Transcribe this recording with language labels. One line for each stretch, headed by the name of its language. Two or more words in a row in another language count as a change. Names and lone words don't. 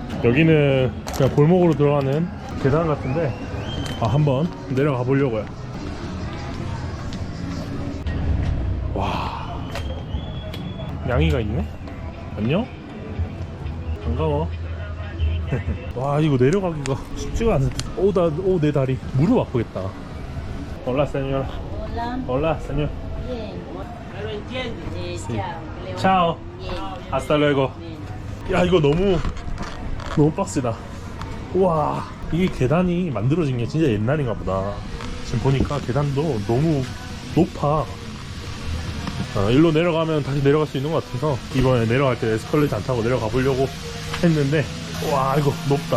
Korean: 여기는 그냥 골목으로 들어가는 계단 같은데 한번 내려가 보려고요. 와, 양이가 있네? 안녕? 반가워. 와, 이거 내려가기가 쉽지가 않은데. 내 다리 무릎 아프겠다.
Spanish: Hola, señor. Hola. Hola, señor. Bien. ¿No lo entiendes? Chao. Chao. Bien. Hasta luego. Bien.
Korean: 야, 이거 너무 빡세다. 우와, 이게 계단이 만들어진 게 진짜 옛날인가 보다. 지금 보니까 계단도 너무 높아. 일로 내려가면 다시 내려갈 수 있는 것 같아서 이번에 내려갈 때 에스컬레이터 안 타고 내려가 보려고 했는데, 와, 이거 높다.